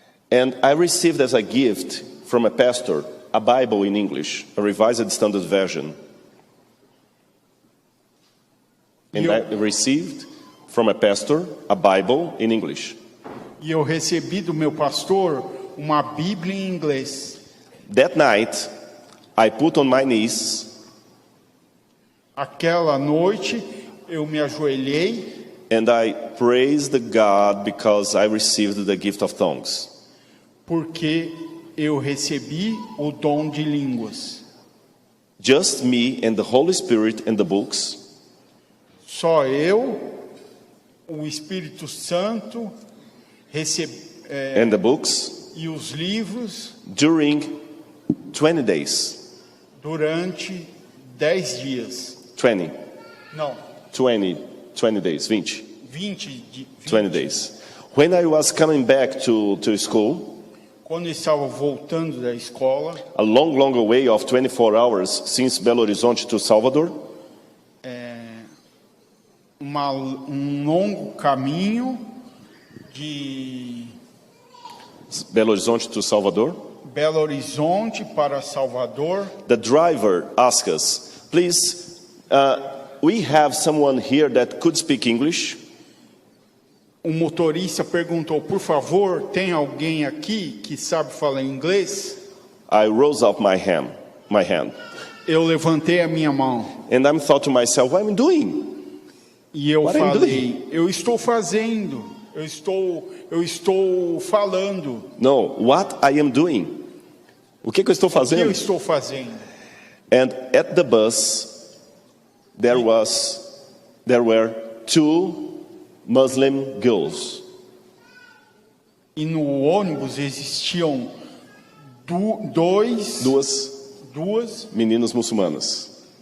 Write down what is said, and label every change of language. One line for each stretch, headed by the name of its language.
English: And I received as a gift from a pastor a Bible in English, a Revised Standard Version. And I received from a pastor a Bible in English.
Portuguese: E eu recebi do meu pastor uma Bíblia em inglês.
English: That night, I put on my knees
Portuguese: Aquela noite eu me ajoelhei
English: and I praised God because I received the gift of tongues.
Portuguese: porque eu recebi o dom de línguas.
English: Just me and the Holy Spirit and the books.
Portuguese: Só eu, o Espírito Santo
English: And the books
Portuguese: e os livros
English: during 20 days.
Portuguese: durante 10 dias.
English: 20 days, 20 days. When I was coming back to school,
Portuguese: Quando eu estava voltando da escola,
English: a long way of 24 hours since Belo Horizonte to Salvador,
Portuguese: longo caminho de
English: Belo Horizonte to Salvador,
Portuguese: Belo Horizonte para Salvador.
English: the driver asked us, please, we have someone here that could speak English.
Portuguese: O motorista perguntou, por favor, tem alguém aqui que sabe falar inglês?
English: I rose up my hand,
Portuguese: Eu levantei a minha mão
English: and I thought to myself, what am I doing?
Portuguese: e eu
English: What I'm
Portuguese: falei, eu estou fazendo, eu estou falando.
English: No, what I am doing.
Portuguese: O que eu estou O que eu fazendo? estou fazendo?
English: And at the bus, there were two Muslim girls.
Portuguese: E no ônibus existiam Duas meninas muçulmanas